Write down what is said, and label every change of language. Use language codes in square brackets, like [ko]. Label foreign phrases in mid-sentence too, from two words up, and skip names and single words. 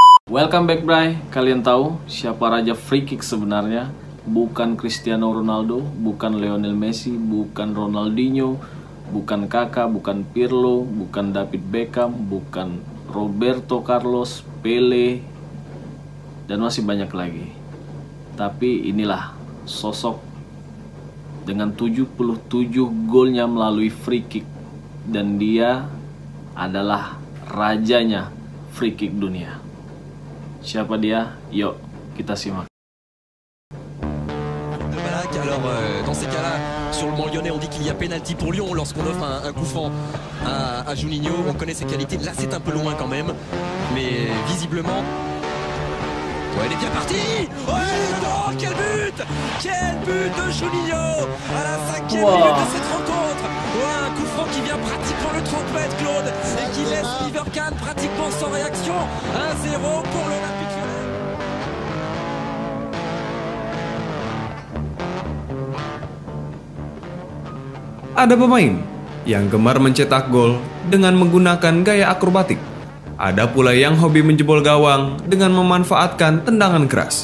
[en] Welcome back, Bray. [id] Kalian tahu siapa raja [en] free kick [id] sebenarnya? Bukan Cristiano Ronaldo, bukan Lionel Messi, bukan Ronaldinho, bukan Kakak, bukan Pirlo, bukan David Beckham, bukan Roberto Carlos, Pele, dan masih banyak lagi. Tapi inilah sosok dengan 77 golnya melalui [en] free kick, [id] dan dia adalah rajanya [en] free kick [id] dunia. Siapa dia? Yuk kita simak. [fr] Alors dans ces cas-là, sur le banc lyonnais, on dit qu'il y a pénalty pour Lyon lorsqu'on offre un coup franc à Juninho. On connaît ses qualités, là c'est un peu loin quand même, mais visiblement... Ouais, il est bien parti. Oh, quel but! Quel but de Juninho à la 5e minute de cette rencontre. Ouais, un coup franc qui vient pratiquement le 30 mètres, Claude, et qui laisse Oliver Kahn pratiquement sans réaction. 1-0 pour l'Olympique Lyonnais. [id] Ada pemain yang gemar mencetak gol dengan menggunakan gaya akrobatik. Ada pula yang hobi menjebol gawang dengan memanfaatkan tendangan keras.